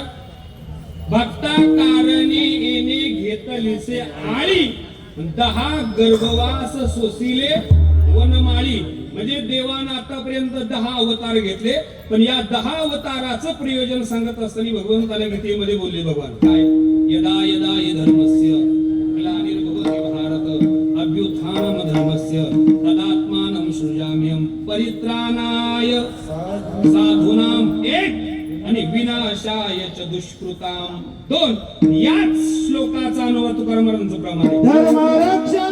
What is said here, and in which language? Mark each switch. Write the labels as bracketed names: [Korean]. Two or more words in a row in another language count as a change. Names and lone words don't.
[Marathi] भक्ता कारणे येणे घेतलीसे आळी, 10 गर्भवास सोसिले वनमाळी. म्हणजे देवानं आतापर्यंत 10 अवतार घेतले. पण या 10 अवताराचं प्रयोजन सांगत असताना भगवंताने गीतेमध्ये बोलले. भगवान काय? [Sanskrit] यदा यदा हि धर्मस्य ग्लानिर्भवति भारत अभ्युत्थानम धर्मस्य तदात्मानं सृजाम्यहं परित्राणाय साधूनां [Marathi] एक आणि [Sanskrit] विनाशाय च दुष्कृतां 2. [Marathi] याच श्लोकाचा अनुवाद तुकाराम महाराजांचं प्रमाण आहे.